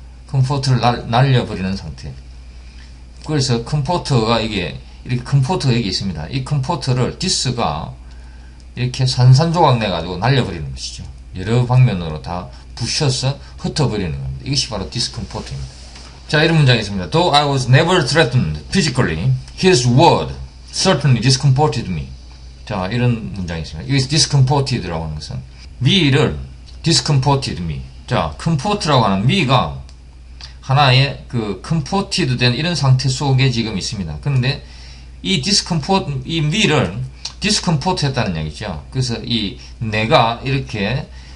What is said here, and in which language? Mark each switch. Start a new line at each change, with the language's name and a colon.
Korean: comfort를 날려버리는 상태. 그래서 comfort가 이렇게 comfort가 여기 있습니다. 이 comfort를 this가 이렇게 산산조각 내가지고 날려버리는 것이죠. 여러 방면으로 다 부셔서 흩어버리는 겁니다. 이것이 바로 discomfort입니다. 자, 이런 문장이 있습니다.
English: Though I was never threatened physically, his word certainly discomforted me.
Korean: 자, 이런 문장이 있습니다. 여기서 discomforted라고 하는 것은 me를 discomforted me. 자, comfort라고 하는 me가 하나의 comforted 된 이런 상태 속에 지금 있습니다. 그런데 이 me를 discomfort 했다는 얘기죠. 그래서 내가 이렇게